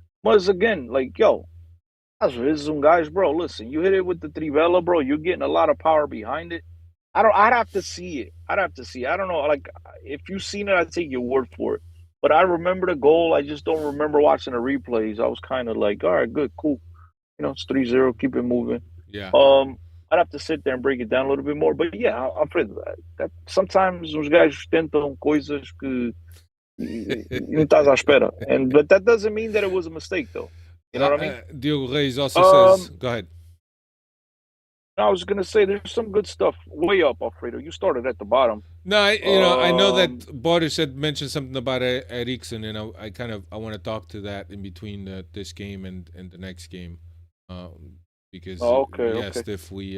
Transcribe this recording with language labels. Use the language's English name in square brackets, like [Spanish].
[English] Mas, again, like, yo, [Portuguese] às vezes [English] guys, bro, listen, you hit it with the trivela, bro, you're getting a lot of power behind it. I'd have to see it. I don't know. Like, if you've seen it, I'd take your word for it. But I remember the goal. I just don't remember watching the replays. I was kind of like, all right, good, cool. It's 3-0, keep it moving. Yeah. I'd have to sit there and break it down a little bit more. But yeah, Alfredo, that sometimes [Portuguese] os gajos tentam coisas que não estás à espera. [English] But that doesn't mean that it was a mistake, though. You know what I mean? Diogo Reis also says, go ahead. I was going to say there's some good stuff way up, Alfredo. You started at the bottom. No, I know that Boris had mentioned something about Eriksen, and I want to talk to that in between this game and the next game, because if we